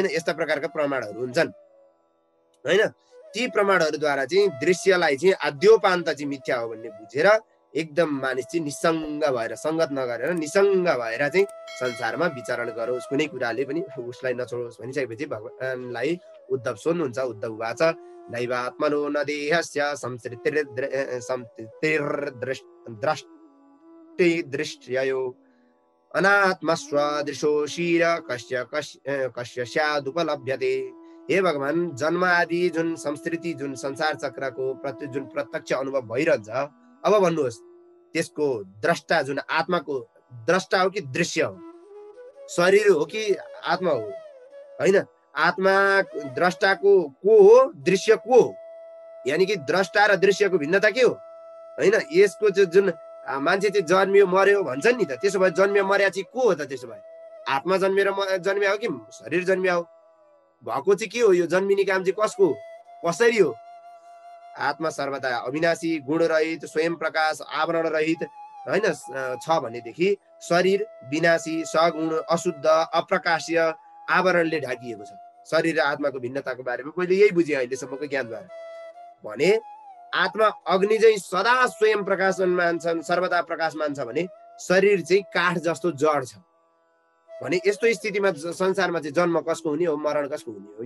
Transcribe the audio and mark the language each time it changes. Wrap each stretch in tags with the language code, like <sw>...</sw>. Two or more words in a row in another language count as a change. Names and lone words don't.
<ne>यस्ता प्रकारका प्रमाणहरू हुन्छन् होइन। ती प्रमाणहरूद्वारा चाहिँ दृश्यलाई चाहिँ आद्योपान्त चाहिँ मिथ्या हो भन्ने बुझेर एकदम मानिस चाहिँ निसङ्ग भएर, सङ्गत नगरेर निसङ्ग भएर चाहिँ संसारमा विचरण गरोस्। कुनै कुराले पनि उसलाई नछोडोस् भनिसकेपछि भगवानलाई उद्धव सोध्नुहुन्छ।</ne> <sa>उद्धव वाच नैवात्मनो न देहस्य संसृतिर्दृष्ट्यो अनात्मस्वदृशो शिर कस्य स्यादुपलभ्यते।</sa> <ne>हे भगवान, जन्म आदि जुन संस्कृति, जुन संसार चक्रको जुन प्रत्यक्ष अनुभव भइरहन्छ, अब भन्नुहोस् त्यसको द्रष्टा जुन आत्माको द्रष्टा हो कि दृश्य हो? शरीर हो कि आत्मा हो? होइन। आत्मा द्रष्टाको को हो, दृश्य को हो? यानि कि द्रष्टा र दृश्यको भिन्नता के हो? होइन। यसको जुन मान्छे चाहिँ जन्मियो मर्यो भन्छन् नि त, त्यसो भए जन्मियो मर्या चाहिँ को हो त? त्यसो भए आत्मा जन्मिया हो कि शरीर जन्मिया हो? भएको चाहिँ के हो? यो जन्मिने काम चाहिँ कसको हो, कसरी हो? आत्मा सर्वदा अविनाशी, गुण रहित, स्वयं प्रकाश, आवरण रहित होइन छ भनेदेखि शरीर विनाशी, सगुण, अशुद्ध, अप्रकाश्य आवरणले ढाकिएको छ। शरीर र आत्माको भिन्नताको बारेमा मैले यही बुझेँ अहिलेसम्मको ज्ञानद्वारा। भने आत्मा अग्नि चाहिँ सदा स्वयं प्रकाशमान छन्, सर्वदा प्रकाशमान छ भने शरीर चाहिँ काठ जस्तो जड छ भने यस्तो स्थितिमा संसारमा चाहिँ जन्म कसको हुने हो, मरण कसको हुने हो?</ne>